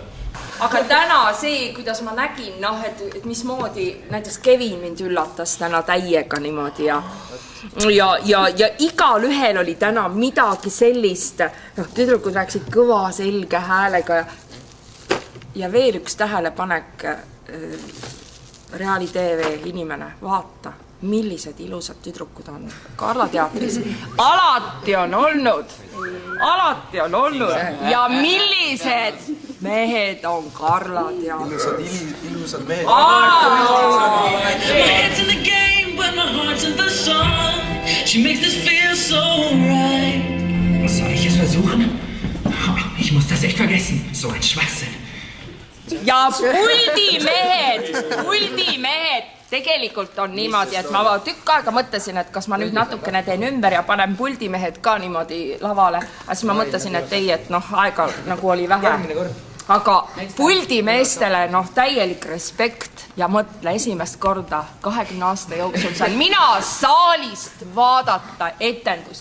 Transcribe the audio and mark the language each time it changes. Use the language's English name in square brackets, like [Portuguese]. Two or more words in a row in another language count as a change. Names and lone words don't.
[Estonian] Aga täna see, kuidas ma nägin, et mismoodi näiteks Kevin mind üllatas täna täiega niimoodi ja igal ühel oli täna midagi sellist, tüdrukud rääksid kõva selge häälega ja veel üks tähelepanek, Reali TV inimene, vaata, millised ilusad tüdrukud on. Karla teatris alati on olnud ja millised mehed on Karla teatris. Ilusad mehed. [English] Heads in the game, but my heart's in the song. She makes this feel so right. [German] Soll ich es versuchen? Ich muss das echt vergessen. So ein Schwachsinn. [Estonian] Ja puldimehed, tegelikult on niimoodi, et ma tükk aega mõtlesin, et kas ma nüüd natukene teen ümber ja panen puldimehed ka niimoodi lavale. Aga siis ma mõtlesin, et ei, et aega nagu oli vähe. Aga puldimeestele täielik respekt ja mõtle esimest korda 20 aasta jooksul saan mina saalist vaadata etendust.